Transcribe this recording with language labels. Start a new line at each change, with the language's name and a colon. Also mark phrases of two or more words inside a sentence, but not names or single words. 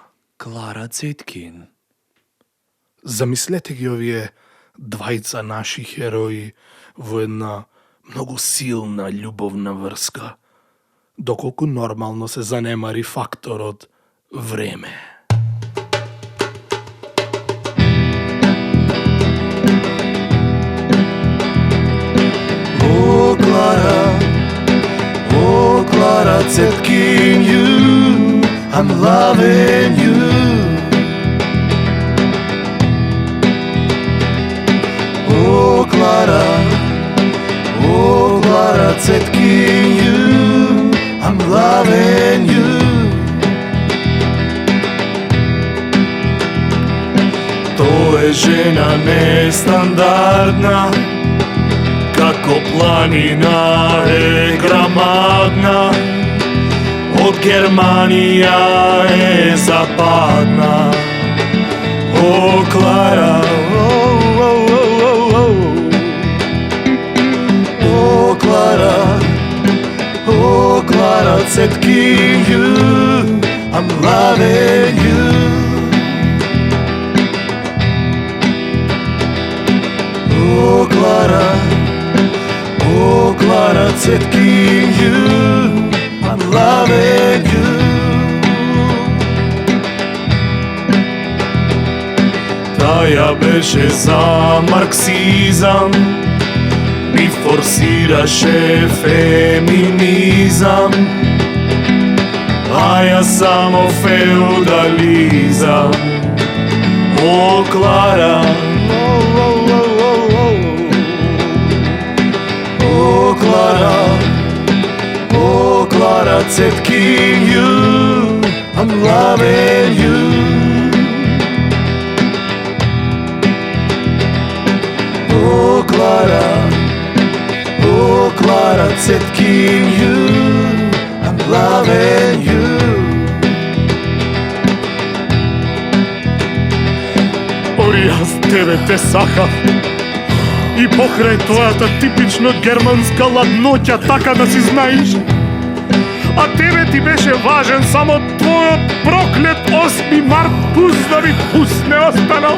Macedonian: Клара Цеткин. Замислете ги овие двајца наши херои во една многу силна љубовна врска, доколку нормално се занемари факторот време.
English: Oh Clara Zetkin, I'm loving you. Oh Clara Zetkin, I'm loving you.
Macedonian: Тоа е жена нестандардна, како планина е грамадна, од Германија е западна.
English: О, Клара, о, Клара, о, Клара Zetkin, I'm loving you. Oh, Clara, oh, Clara Zetkin, I'm loving you.
Macedonian: Таја беше за марксизам, ми форсираше феминизам, а ја само феудализам.
English: О, Клара, oh, Clara, oh, Clara Zetkin, I'm loving you. Oh, Clara, oh, Clara Zetkin, I'm loving you.
Macedonian: Ори јас тебе те сакав. И покрај твојата типично германска ладноќа, така да си знаеш. А тебе ти беше важен само твојот проклет 8 март, пусна ми пусне останал.